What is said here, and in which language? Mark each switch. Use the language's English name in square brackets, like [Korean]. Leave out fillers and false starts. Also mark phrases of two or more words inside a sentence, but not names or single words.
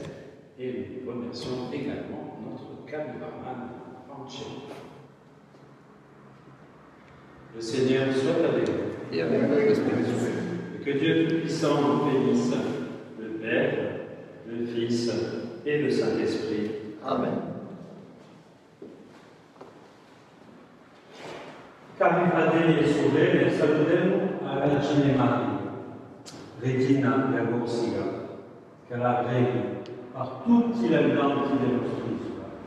[French] Et nous remercions également notre caméraman Francesco. Le Seigneur soit avec vous. Et avec votre esprit. Et que Dieu Tout-Puissant nous bénisse, le Père, le Fils et le Saint-Esprit. Amen. [Italian] Cari fratelli e sorelle, salutiamo a Vergine Maria, Regina della Corsica, che la preghi par tutti gli abitanti dell'Isola.